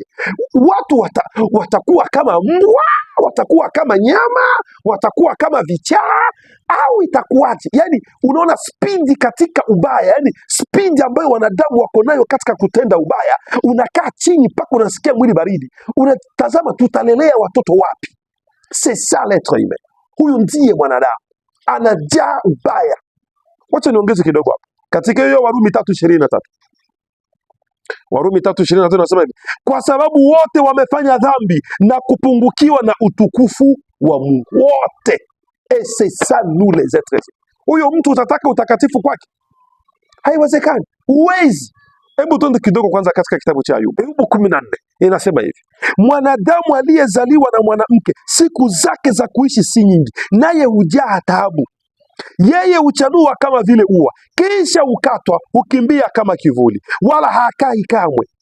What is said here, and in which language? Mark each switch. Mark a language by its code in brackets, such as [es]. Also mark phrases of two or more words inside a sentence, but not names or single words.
[sw] Watu watakuwa kama mbwa, watakuwa kama nyama, watakuwa kama vichaa, au itakuwaje? Yani unaona spidi katika ubaya, yani spidi ambayo wanadamu wako nayo katika kutenda ubaya. Unakaa chini mpaka unasikia mwili baridi, unatazama tutalelea watoto wapi? [fr] C'est ça l'être humain. [sw] Huyu ndiye mwanadamu, anajaa ubaya. Wacha niongeze kidogo hapa katika hiyo Warumi 3:23. Warumi 3:23 nasema hivi: kwa sababu wote wamefanya dhambi na kupungukiwa na utukufu wa Mungu. Wote. [fr] Et c'est ça nous les êtres humains. [sw] Huyo mtu utataka utakatifu kwake? Haiwezekani. Uwezi. Hebu tuende kidogo kwanza katika kitabu cha Ayubu. Ayubu 14 inasema hivi: mwanadamu aliyezaliwa na mwanamke, siku zake za kuishi si nyingi, naye hujaa taabu. Yeye huchanua kama vile ua, kisha ukatwa, hukimbia kama kivuli, wala hakai kamwe.